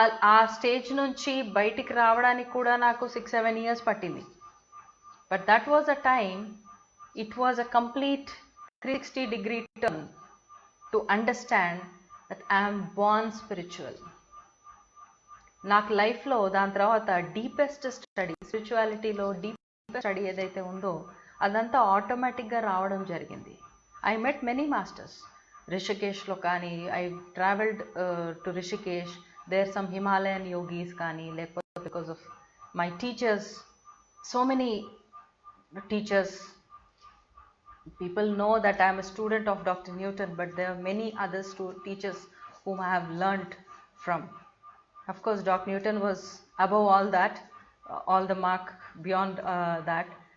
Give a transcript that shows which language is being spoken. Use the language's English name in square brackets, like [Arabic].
[Telugu] ఆ స్టేజ్ నుంచి బయటికి రావడానికి కూడా నాకు 6-7 years పట్టింది. [English] But that was a time, it was a complete 360-degree turn to understand that I am born spiritual. [Telugu] నాకు లైఫ్లో దాని తర్వాత డీపెస్ట్ స్టడీ, స్పిరిచువాలిటీలో డీపెస్ట్ స్టడీ ఏదైతే ఉందో అదంతా ఆటోమేటిక్గా రావడం జరిగింది. [English] I met many masters. [Telugu] రిషికేష్లో కానీ, [English] I travelled to Rishikesh, there some Himalayan yogis [Telugu] కానీ, లేకపోతే [English] Because of my teachers, so many teachers. People know that I am a student of Dr. Newton, but there are many other teachers whom I have learnt from. Of course, Dr. Newton was above all that, all the mark beyond that.